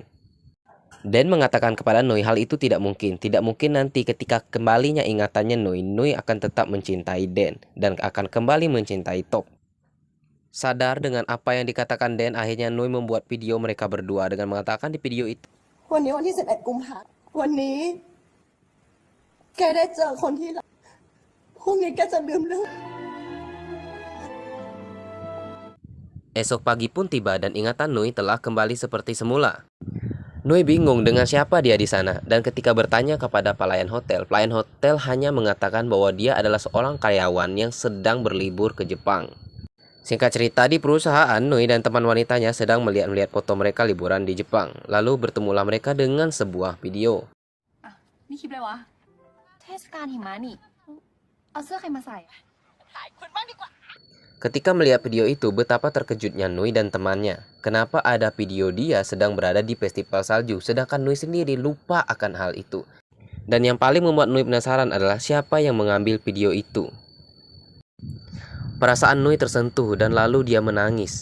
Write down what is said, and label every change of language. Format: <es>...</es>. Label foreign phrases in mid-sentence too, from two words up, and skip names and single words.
<id>Den mengatakan kepada Nui hal itu tidak mungkin nanti ketika kembalinya ingatannya Nui akan tetap mencintai Den dan akan kembali mencintai Top. Sadar dengan apa yang dikatakan Den, akhirnya Nui membuat video mereka berdua dengan mengatakan di video itu,</id> <th>วันนี้วันที่11กุมภาพันธ์วันนี้ แกได้เจอคนที่รักพรุ่งนี้แกจะลืมเรื่อง</th> <id>Esok pagi pun tiba dan ingatan Nui telah kembali seperti semula. Nui bingung dengan siapa dia di sana dan ketika bertanya kepada pelayan hotel hanya mengatakan bahwa dia adalah seorang karyawan yang sedang berlibur ke Jepang. Singkat cerita, di perusahaan Nui dan teman wanitanya sedang melihat foto mereka liburan di Jepang. Lalu bertemulah mereka dengan sebuah video.</id> <th>นี่คลิปอะไรวะ เทศกาลหิมะนี่ เอาเสื้อใครมาใส่อะ</th> <id>Ketika melihat video itu, betapa terkejutnya Nui dan temannya. Kenapa ada video dia sedang berada di festival salju, sedangkan Nui sendiri lupa akan hal itu. Dan yang paling membuat Nui penasaran adalah siapa yang mengambil video itu. Perasaan Nui tersentuh dan lalu dia menangis.</id>